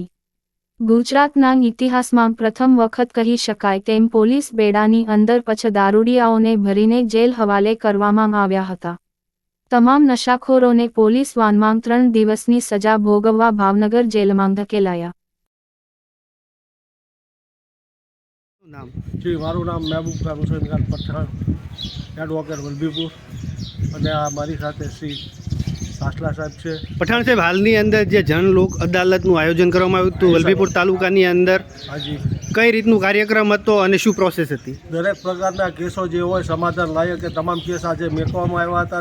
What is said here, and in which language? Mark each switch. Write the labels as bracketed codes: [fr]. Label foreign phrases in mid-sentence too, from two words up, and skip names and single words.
[gu] ગુજરાતના ઇતિહાસમાં પ્રથમ વખત કહી શકાય તેમ પોલીસ બેડાની અંદર પછ દારૂડિયાઓને ભરીને જેલ હવાલે કરવામાં આવ્યા હતા। તમામ નશાખોરોને પોલીસ વાનમાં 3 દિવસની સજા ભોગવવા ભાવનગર જેલમાં ધકેલાયા। જી મારૂ નામ મહબૂબ ખાન હુસૈન ખાન પઠાણ એડવોકેટ વલ્લભીપુર અને આ મારી સાથે શ્રી સાસલા સાહેબ છે। પઠાણ સાહેબ, હાલની અંદર જે જન લોક અદાલતનું આયોજન કરવામાં આવ્યું હતું વલ્લભીપુર તાલુકાની અંદર, હાજી કઈ રીતનું કાર્યક્રમ હતો અને શું પ્રોસેસ હતી? દરેક પ્રકારના કેસો જે હોય સમાધાન લાયક કે તમામ કેસ આજે મેકવામાં આવ્યા હતા।